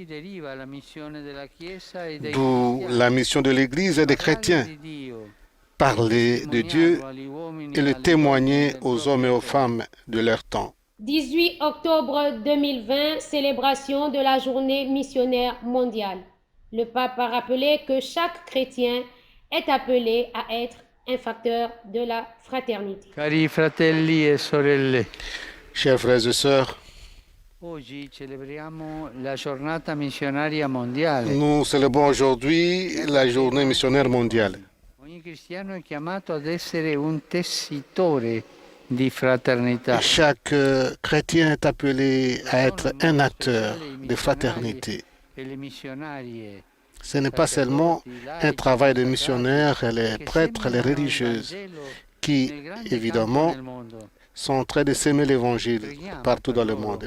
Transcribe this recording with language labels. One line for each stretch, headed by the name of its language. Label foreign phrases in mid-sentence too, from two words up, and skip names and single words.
French: D'où la mission de l'Église et des chrétiens: parler de Dieu et le témoigner aux hommes et aux femmes de leur temps. 18 octobre 2020, célébration de la journée missionnaire mondiale. Le pape a rappelé que chaque chrétien est appelé à être un facteur de la fraternité.
Italian: Cari fratelli e sorelle,
French: Chers frères et sœurs,
Italian: oggi celebriamo la giornata missionaria mondiale.
French: nous célébrons aujourd'hui la journée missionnaire mondiale.
Italian: Ogni cristiano è chiamato ad essere un tessitore di fraternità.
French: Chaque chrétien est appelé à être un acteur de fraternité.
Italian: E le missionarie
French: Ce n'est pas seulement un travail de missionnaires, les prêtres, les religieuses, qui, évidemment, sont en train de s'aimer l'évangile partout dans le monde.